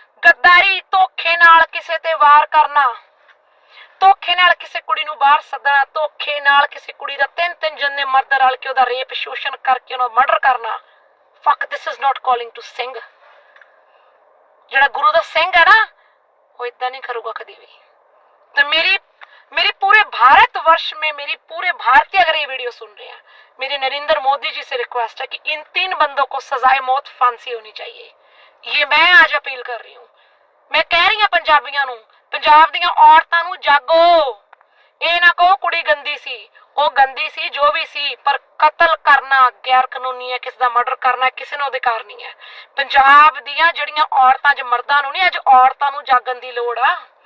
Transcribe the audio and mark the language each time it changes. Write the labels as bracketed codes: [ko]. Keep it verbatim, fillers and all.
[pa] ਗੱਦਾਰੀ, ਧੋਖੇ ਨਾਲ ਕਿਸੇ ਤੇ ਵਾਰ ਕਰਨਾ, ਧੋਖੇ ਨਾਲ ਕਿਸੇ ਕੁੜੀ ਨੂੰ ਬਾਹਰ ਸੱਦਣਾ, ਧੋਖੇ ਨਾਲ ਕਿਸੇ ਕੁੜੀ ਦਾ ਤਿੰਨ ਤਿੰਨ ਜਣੇ ਮਰਦ ਰਲ ਕੇ ਉਹਦਾ ਰੇਪ ਸ਼ੋਸ਼ਣ ਕਰਕੇ ਉਹਨੂੰ ਮਰਡਰ ਕਰਨਾ। Fuck, [en] This is not calling to Singh. [pa] ਜਿਹੜਾ ਗੁਰੂ ਦਾ ਸਿੰਘ ਹੈ ਨਾ, ਉਹ ਇਦਾਂ ਨਹੀਂ ਕਰੂਗਾ ਕਦੀ ਵੀ। ਤੇ ਮੇਰੀ [hi] मेरी पूरे भारत वर्ष में, मेरी पूरे भारत की अगर ये वीडियो सुन रहे हैं, मेरी नरेंद्र मोदी जी से रिक्वेस्ट है कि इन तीन बंदों को सजाए मौत फांसी होनी चाहिए। ये मैं आज अपील कर रही हूँ। मैं कह रही हूँ पंजाबियों [pa] ਨੂੰ, ਪੰਜਾਬ ਦੀਆਂ ਔਰਤਾਂ ਨੂੰ ਜਾਗੋ। ਇਹ ਨਾ ਕਹੋ ਕੁੜੀ ਗੰਦੀ ਸੀ, ਉਹ ਗੰਦੀ ਸੀ ਜੋ ਵੀ ਸੀ, ਪਰ ਕਤਲ ਕਰਨਾ ਗੈਰ ਕਾਨੂੰਨੀ ਹੈ, ਕਿਸੇ ਦਾ ਮਰਡਰ ਕਰਨਾ ਕਿਸੇ ਨੂੰ ਅਧਿਕਾਰ ਨਹੀਂ ਹੈ। ਪੰਜਾਬ ਦੀਆਂ ਜਿਹੜੀਆਂ ਔਰਤਾਂ, ਅੱਜ ਮਰਦਾਂ ਨੂੰ ਨਹੀਂ, ਅੱਜ ਔਰਤਾਂ ਨੂੰ ਜਾਗਣ ਦੀ ਲੋੜ ਆ।